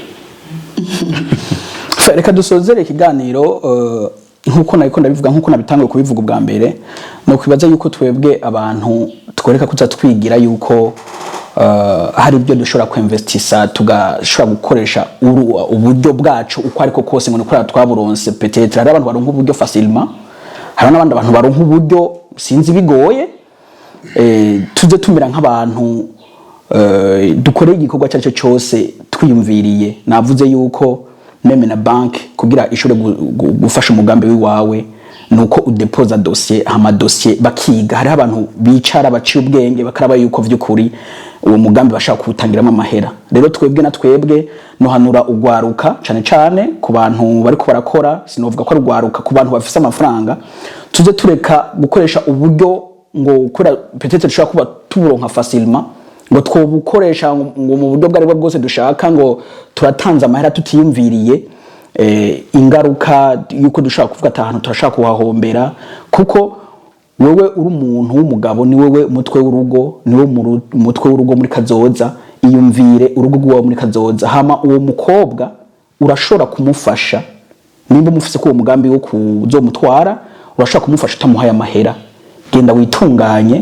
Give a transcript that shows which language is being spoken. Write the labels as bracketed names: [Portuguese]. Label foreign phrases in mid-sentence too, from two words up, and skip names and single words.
[Rundi] reka dusozere ikiganiro nkuko nabiko ndabivuga nkuko nabitangiye kubivuga ubwa mbere no kwibaza yuko twebwe abantu twereka kuza twigira yuko hari ibyo dushobora kwinvestisa tugashobora gukoresha uburyo bwacu uko ariko kose ngo nikora twaburonse peut-être hari abantu baronka uburyo facilement hari n'abandi abantu baronka uburyo sinzi bigoye tuze tumira nk'abantu dukoreye igikorwa cyacu cyose twiyumviriye navuze yuko meme na bank kugira ishobore gufasha umugambi wiwawe nuko udepoza dossier hama dossier bakiga hari abantu bicara baciye ubwenge bakaraba yuko vy'ukuri uwo mugambi bashaka kuwutangiramo amahera rero twebwe na twebwe nohanura ugwaruka cane cane ku bantu bariko barakora sinovuga ko rugwaruka ku bantu bafise amafaranga tuze tureka gukoresha uburyo ngo kura peut-être dushaka kuba tuburonka facilement ngo twobukoresha ngo mu buryo bwari bwose dushaka ngo turatanza amahera tutiyumviriye ingaruka yuko dushaka kuvuga ati ahantu turashaka kuhahombera kuko wewe uri umuntu w'umugabo ni wewe umutwe w'urugo ni wewe umutwe w'urugo muri kazoza iyumvire urugo rwawe muri kazoza hama uwo mukobwa urashobora kumufasha nimba umufise ko uwo mugambi wo kuzomutwara urashobora kumufasha utamuhaye amahera genda witunganye